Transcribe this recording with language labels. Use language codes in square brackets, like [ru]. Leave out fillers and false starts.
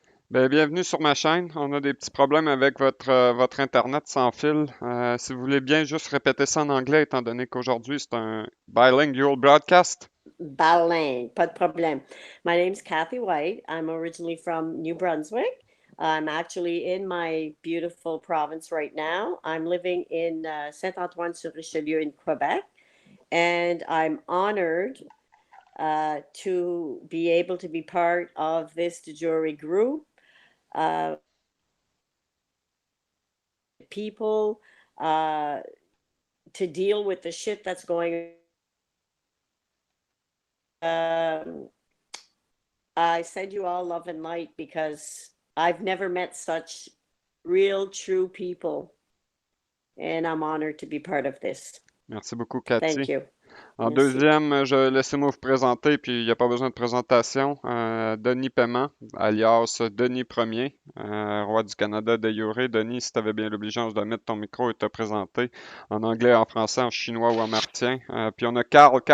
[fr] Bienvenue sur ma chaîne. On a des petits problèmes avec votre Internet sans fil. Si vous voulez bien juste répéter ça en anglais, étant donné qu'aujourd'hui c'est un [en] bilingual broadcast. Baling, [fr] pas de problème. [en] My name's Cathy White. I'm originally from New Brunswick. I'm actually in my beautiful province right now. I'm living in Saint-Antoine-sur-Richelieu in Quebec, and I'm honored to be able to be part of this de jure group. People to deal with the shit that's going on. I send you all love and light because I've never met such real, true people, and I'm honored to be part of this. [fr] Merci beaucoup, Cathy. [en] Thank you. [fr] En Merci. deuxième, laissez-moi vous présenter, puis il n'y a pas besoin de présentation. Denis Paiement, alias Denis Ier, roi du Canada de jure. Denis, si tu avais bien l'obligeance de mettre ton micro et te présenter en anglais, en français, en chinois ou en martien. Puis on a Carl.